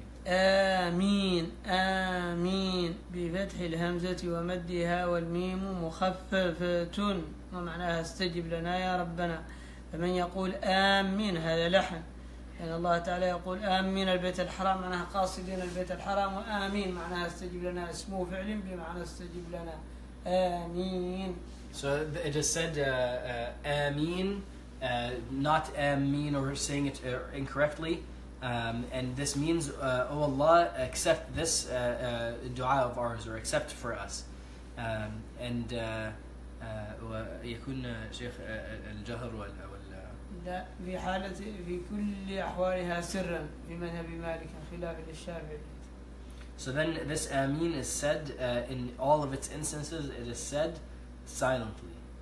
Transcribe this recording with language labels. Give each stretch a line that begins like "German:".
Arabic: آمين آمين بفتح الهمزة ومدها والميم مخففة ومعناها استجب لنا يا ربنا. فمن يقول آمين هذا لحن، لأن الله تعالى يقول آمين البيت الحرام معناها قاصدين البيت الحرام، وآمين معناها استجب لنا اسمه فعل بمعنى استجب لنا آمين.
English: So it is said Ameen, not Ameen, or saying it incorrectly. And this means, oh Allah, accept this dua of ours, or accept for us.
Arabic: And ويكون شيخ الجهر لا في حالة في كل أحوالها سرا في مذهب مالك خلاف للشافعي.
English: So then this Ameen is said in all of its instances, it is said silently.